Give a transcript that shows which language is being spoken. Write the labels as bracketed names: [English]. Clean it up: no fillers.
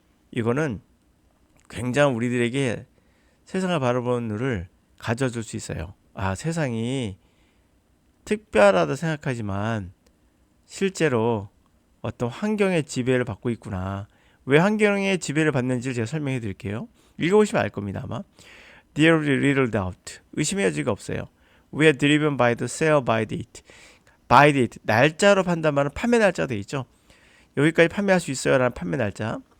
[Korean] 이거는 굉장히 우리들에게 세상을 바라보는 눈을 가져줄 수 있어요. 아, 세상이 특별하다 생각하지만 실제로 어떤 환경의 지배를 받고 있구나. 왜 환경의 지배를 받는지를 제가 설명해 드릴게요. 읽어보시면 알 겁니다, 아마. [English] There is little doubt. [Korean] 의심의 여지가 없어요. [English] We are driven by the sale by date. by date. [Korean] 날짜로 판단하는 판매 날짜 돼 있죠. 여기까지 판매할 수 있어요 라는 판매 날짜.